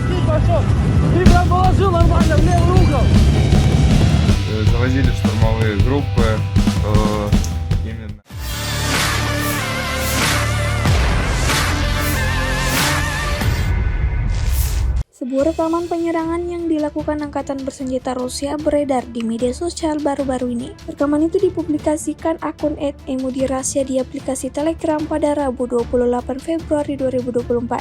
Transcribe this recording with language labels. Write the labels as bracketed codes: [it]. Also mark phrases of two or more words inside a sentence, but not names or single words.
[ru] пошел. Ты прям положил нормально в левый угол. Завозили штурмовые группы. Именно. [id] Sebuah rekaman penyerangan yang dilakukan Angkatan Bersenjata Rusia beredar di media sosial baru-baru ini. Rekaman itu dipublikasikan akun @emudirasya di aplikasi Telegram pada Rabu 28 Februari 2024.